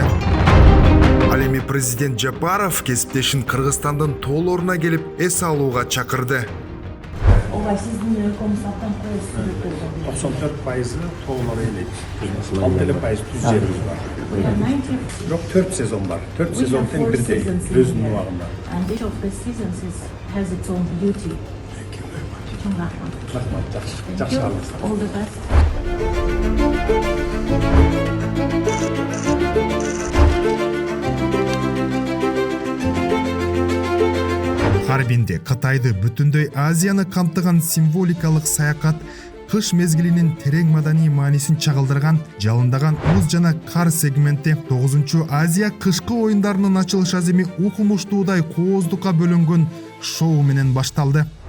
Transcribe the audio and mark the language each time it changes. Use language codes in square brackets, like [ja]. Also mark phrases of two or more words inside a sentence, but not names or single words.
[ky] Ал эми президент Жапаров кесиптешин Кыргызстандын тоолоруна келип эс алууга чакырды. Ооба сиздин комсаттан коюсуз 94% тоолор элек. 6% түз жерибиз бар. Бирок 4 сезон бар. 4 сезон тең бирдей өзүнүн убагында. [en] And each of the seasons has its own beauty. [ky] Рахмат, жакшы алыңыз. [en] All the best. [ky] Харбинде Кытайды бүтүндөй Азияны камтыган символикалык саякат кыш мезгилинин терең маданий маанисин чагылдырган жалындаган уз жана кар сегменти 9 Азия кышкы оюндарынын ачылыш аземи укмуштуудай кооздукка бөлөнгөн шоу менен башталды.